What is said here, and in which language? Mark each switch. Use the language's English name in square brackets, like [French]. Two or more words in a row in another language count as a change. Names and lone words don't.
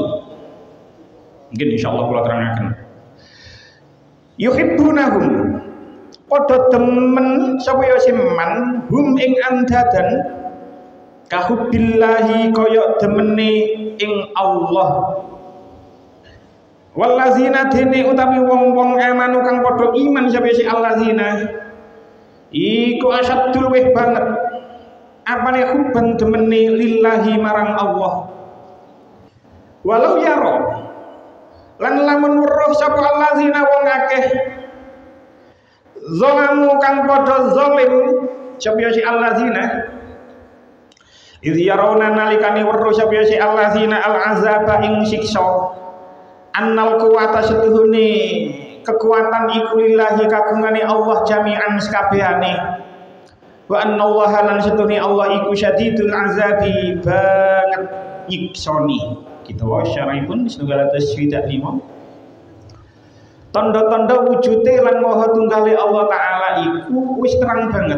[Javanese] Mungkin insyaallah kula terangaken. Yuhibbunahum padha demen sapa simen hum ing andadan kahubbillahi kaya demene ing Allah. Wallazina dene utawi wong-wong amanu kang padha iman sapa si allazina iku asaddul weh banget apane hubban demene lillahi marang Allah. [Arabic] Walau yaro [Javanese] lan lamun weruh sapa allazina wong akeh zalamu kang padha zalim sapa si allazina [Arabic] idh yarawna [Javanese] nalikane weruh sapa si allazina al-azaba ing siksa [Arabic] annal kuwata [Javanese] setuhune kekuatan iku lillahi kagungane Allah jami'an sekabehane [Arabic] wa annallaha [Javanese] lan setuhune Allah iku [Arabic] syadidul azabi [Javanese] banget nyiksoni. Kita wae syara'ipun 125 tanda-tanda wujude lan maha tunggale Allah taala iku wis terang banget.